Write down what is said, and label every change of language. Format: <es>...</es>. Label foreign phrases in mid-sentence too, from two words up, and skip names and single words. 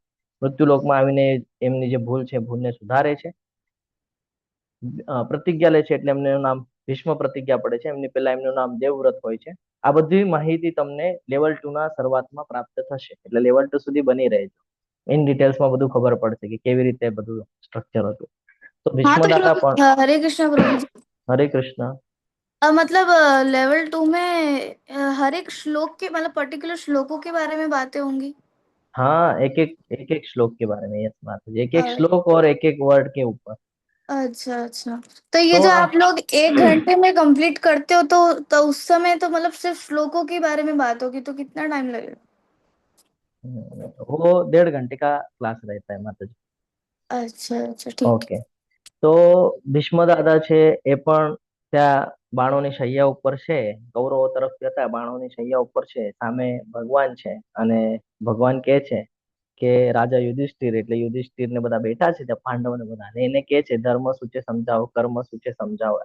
<gu>મૃત્યુલોકમાં આવીને એમની જે ભૂલ છે, ભૂલને સુધારે છે, પ્રતિજ્ઞા લે છે, એટલે એમનું નામ ભીષ્મ પ્રતિજ્ઞા પડે છે. એમની પહેલા એમનું નામ દેવવ્રત હોય છે. આ બધી માહિતી તમને લેવલ 2 ના શરૂઆતમાં પ્રાપ્ત થશે, એટલે લેવલ 2 સુધી બની રહેજો.</gu> <en>in detailsમાં</en> <gu>બધું ખબર પડશે કે કેવી રીતે બધું સ્ટ્રક્ચર હતું. તો ભીષ્મ દાદા પણ,</gu> <hi>हरे कृष्णा प्रभु जी।</hi> <gu>હરે કૃષ્ણ.</gu> <hi>मतलब लेवल 2 में हर एक श्लोक के मतलब पर्टिकुलर श्लोकों के बारे में बातें होंगी। हाँ, एक एक श्लोक के बारे में, यस माता जी, एक एक अ- श्लोक और एक एक वर्ड के ऊपर. अच्छा अच्छा, तो ये तो जो आप लोग 1 घंटे में कंप्लीट करते हो, तो उस समय तो मतलब सिर्फ श्लोकों के बारे में बात होगी, तो कितना टाइम लगेगा? वो 1.5 घंटे का क्लास रहता है माता जी. अच्छा अच्छा, ठीक है।</hi> <gu>ઓકે, તો ભીષ્મ દાદા છે એ પણ ત્યાં બાણોની શૈયા ઉપર છે, કૌરવો તરફથી હતા, બાણોની શૈયા ઉપર છે, સામે ભગવાન છે, અને ભગવાન કે છે કે રાજા યુધિષ્ઠિર, એટલે યુધિષ્ઠિર ને બધા બેઠા છે ત્યાં, પાંડવ ને બધા, અને એને કે છે ધર્મ શું છે સમજાવો, કર્મ શું છે સમજાવો.</gu>